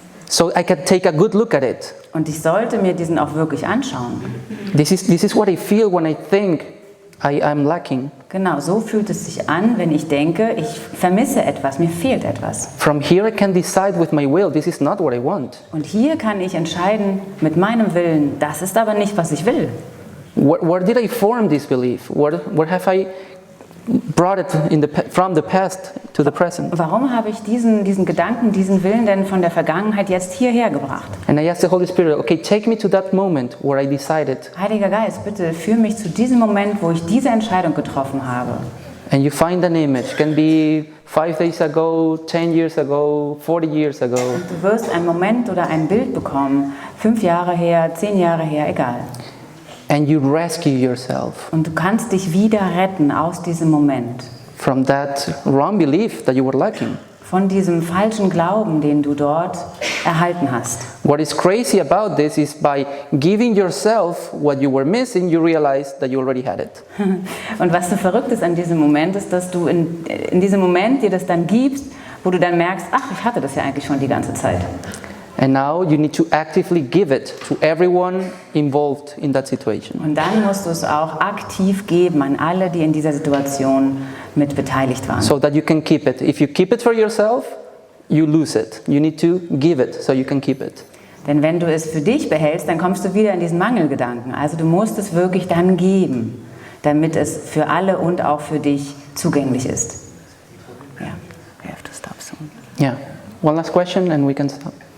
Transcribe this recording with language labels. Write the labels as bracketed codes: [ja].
[en] So I can take a good look at it. [de] Und ich sollte mir diesen auch wirklich anschauen. [en] This is what I feel when I think I'm lacking. [de] Genau, so fühlt es sich an, wenn ich denke, ich vermisse etwas, mir fehlt etwas. [en] From here I can decide with my will, this is not what I want. [de] Und hier kann ich entscheiden mit meinem Willen, das ist aber nicht, was ich will. [en] Where did I form this belief? Where have I brought it from the past to the present? [de] Warum habe ich diesen Gedanken, diesen Willen denn von der Vergangenheit jetzt hierher gebracht? [en] And I asked the Holy Spirit, okay, take me to that moment where I decided. [de] Heiliger Geist, bitte führ mich zu diesem Moment, wo ich diese Entscheidung getroffen habe. [en] And you find an image, can be 5 days ago, 10 years ago, 40 years ago. [de] Und du wirst einen Moment oder ein Bild bekommen, 5 Jahre her, 10 Jahre her, egal. [en] And you rescue yourself [de] Und du kannst dich wieder retten aus diesem Moment. [en] from that wrong belief that you were lacking. [de] Von diesem falschen Glauben, den du dort erhalten hast. [en] What is crazy about this is by giving yourself what you were missing, you realize that you already had it. [de] Und was so verrückt ist an diesem Moment, ist, dass du in diesem Moment dir das dann gibst, wo du dann merkst, ach, ich hatte das ja eigentlich schon die ganze Zeit. [en] And now you need to actively give it to everyone involved in that situation. [de] Und dann musst du es auch aktiv geben an alle, die in dieser Situation mit beteiligt waren. [en] So that you can keep it. If you keep it for yourself, you lose it. You need to give it so you can keep it. [de] Denn wenn du es für dich behältst, dann kommst du wieder in diesen Mangelgedanken. Also du musst es wirklich dann geben, damit es für alle und auch für dich zugänglich ist. [en] Yeah, we have to stop soon. Yeah. One last question and we can stop.